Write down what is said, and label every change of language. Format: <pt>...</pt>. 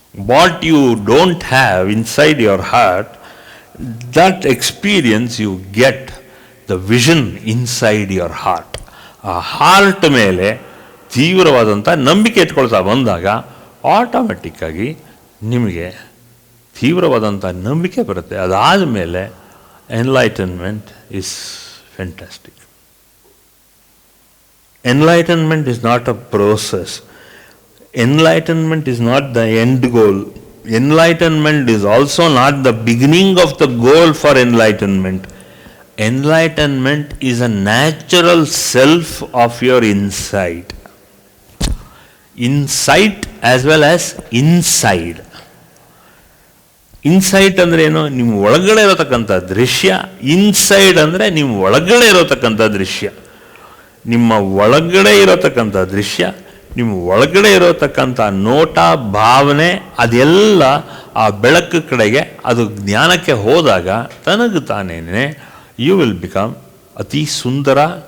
<en>What you don't have inside your heart, that experience you get the vision inside your heart.</en> <kn>ಆ heart ಮೇಲೆ ತೀವ್ರವಾದಂಥ ನಂಬಿಕೆ ಇಟ್ಕೊಳ್ತಾ ಬಂದಾಗ ಆಟೋಮೆಟಿಕ್ಕಾಗಿ ನಿಮಗೆ ತೀವ್ರವಾದಂಥ ನಂಬಿಕೆ ಬರುತ್ತೆ. ಅದಾದ ಮೇಲೆ</kn> <en>Enlightenment is fantastic. Enlightenment is not a process. Enlightenment is not the end goal. Enlightenment is also not the beginning of the goal for enlightenment. Enlightenment is a natural self of your inside. Insight as well as inside.</en> <kn>Insight ಅಂದರೆ ಏನು? ನಿಮ್ಮ ಒಳಗಡೆ ಇರತಕ್ಕಂಥ ದೃಶ್ಯ. Inside ಅಂದರೆ ನಿಮ್ಮ ಒಳಗಡೆ ಇರತಕ್ಕಂಥ ದೃಶ್ಯ. ನಿಮ್ಮ ಒಳಗಡೆ ಇರತಕ್ಕಂಥ ದೃಶ್ಯ, ನಿಮ್ಮ ಒಳಗಡೆ ಇರತಕ್ಕಂಥ ನೋಟ, ಭಾವನೆ, ಅದೆಲ್ಲ ಆ ಬೆಳಕು ಕಡೆಗೆ ಅದು ಜ್ಞಾನಕ್ಕೆ ಹೋದಾಗ ತನಗೆ ತಾನೇನೆ</kn> <en>you will become</en> <kn>ಅತಿ ಸುಂದರ,</kn>